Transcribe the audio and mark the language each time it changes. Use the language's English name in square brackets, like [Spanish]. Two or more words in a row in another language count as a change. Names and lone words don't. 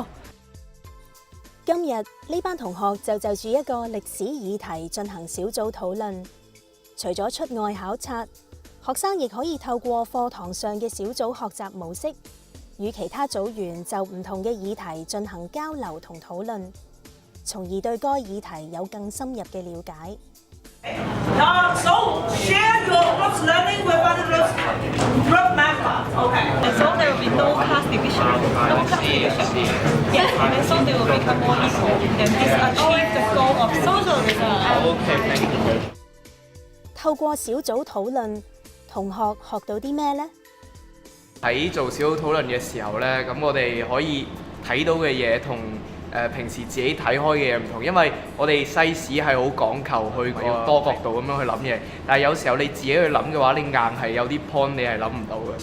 [Cantonese] 今日呢班同學就住一個歷史議題進行小組討論。除咗出外考察，學生亦可以透過課堂上嘅小組學習模式，與其他組員就唔同嘅議題進行交流同討論，從而對該議題有更深入嘅了解。 [English] So share your what's learning with other group members. Okay. And so there will be no class division. No class division. Yes. And so they will become more equal and this achieve the goal of socialism. Okay. Thank you. [Cantonese] 透過小組討論，同學學到啲咩呢？喺做小組討論嘅時候呢，咁我哋可以睇到嘅嘢同平時自己睇開嘅嘢唔同，因為我哋西史係好講求去多角度咁樣去諗嘢，但係有時候你自己去諗嘅話，你硬係有啲 point 你係諗唔到嘅。